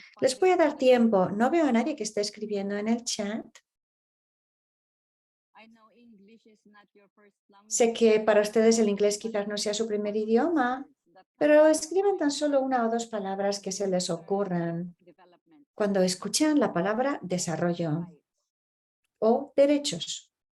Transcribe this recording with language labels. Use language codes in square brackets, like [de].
[es] Les voy a dar tiempo. No veo a nadie que esté escribiendo en el chat. [en] I know English is not your first language. [es] Sé que para ustedes el inglés quizás no sea su primer idioma, pero escriban tan solo una o dos palabras que se les ocurran cuando escuchan la palabra desarrollo o derechos.